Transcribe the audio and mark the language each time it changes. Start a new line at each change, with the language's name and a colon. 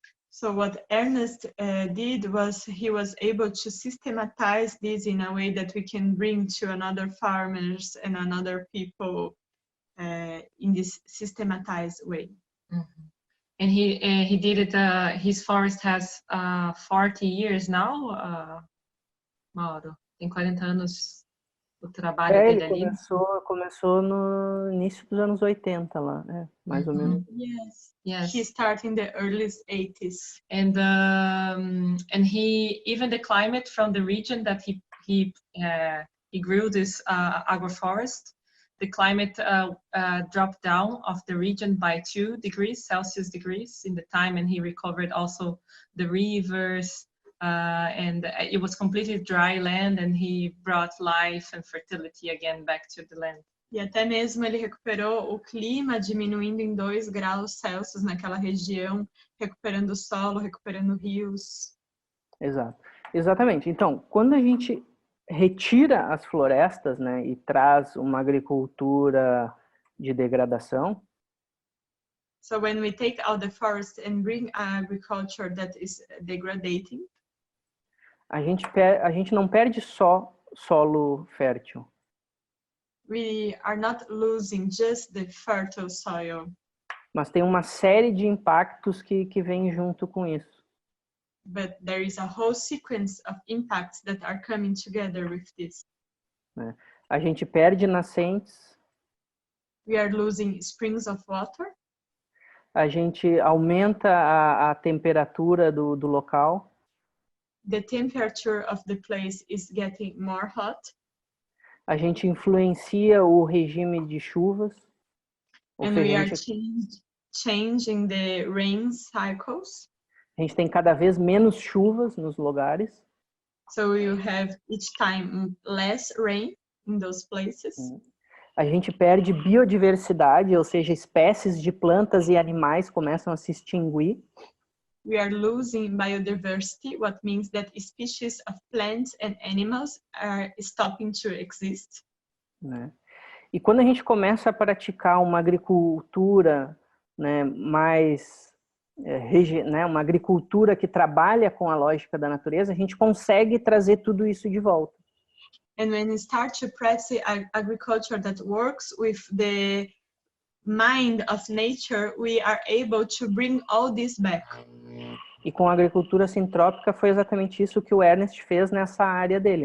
English: So what Ernest did was he was able to systematize this in a way that we can bring to another farmers and another people in this systematized way. Mm-hmm. And he did it. His forest has 40 years now.
Portuguese: Mauro, tem 40 anos o trabalho dele ali. Ele começou no início dos anos 80 lá, né? Mais ou menos.
English: Yes. He started in the early 80s. And he even the climate from the region that he grew this agroforest, the climate dropped down of the region by 2 degrees Celsius in the time, and he recovered also the rivers, and it was completely dry land, and he brought life and fertility again back to the land.
Portuguese: E até mesmo ele recuperou o clima, diminuindo em 2 graus Celsius naquela região, recuperando o solo, recuperando rios. Exato. Exatamente. Então, quando a gente retira as florestas, né, e traz uma agricultura de degradação.
English: So when we take out the forest and bring agriculture that is degrading,
Portuguese: a gente não perde só solo fértil.
English: We are not losing just the fertile soil.
Portuguese: Mas tem uma série de impactos que vem junto com isso.
English: But there is a whole sequence of impacts that are coming together with this.
Portuguese: A gente perde nascentes.
English: We are losing springs of water.
Portuguese: A gente aumenta a temperatura do local.
English: The temperature of the place is getting more hot.
Portuguese: A gente influencia o regime de chuvas.
English: And we are changing the rain cycles.
Portuguese: A gente tem cada vez menos chuvas nos lugares.
English: So you have each time less rain in those places.
Portuguese: A gente perde biodiversidade, ou seja, espécies de plantas e animais começam a se extinguir.
English: We are losing biodiversity, what means that species of plants and animals are stopping to exist.
Portuguese: Né? E quando a gente começa a praticar uma agricultura, né, mais né, uma agricultura que trabalha com a lógica da natureza, a gente consegue trazer tudo isso de volta.
English: And when we start to practice agriculture that works with the mind of nature, we are able to bring all this back.
Portuguese: E com a agricultura sintrópica foi exatamente isso que o Ernest fez nessa área dele.